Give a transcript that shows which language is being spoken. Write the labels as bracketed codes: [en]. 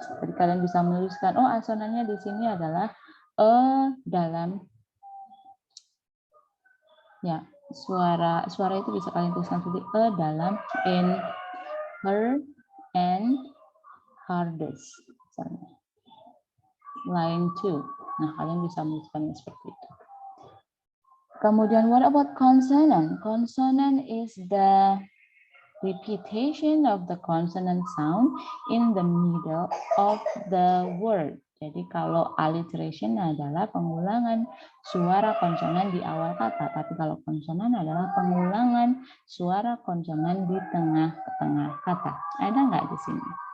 [id] Jadi kalian bisa menuliskan, oh assonannya di sini adalah dalam, ya suara itu bisa kalian tuliskan seperti dalam, in, her, and hardest. Line 2. Nah, kalian bisa menuliskannya seperti itu. Kemudian, [en] what about consonant? Consonant is the repetition of the consonant sound in the middle of the word. [id] Jadi kalau alliteration adalah pengulangan suara konsonan di awal kata, tapi kalau konsonan adalah pengulangan suara konsonan di tengah-tengah kata. Ada nggak di sini?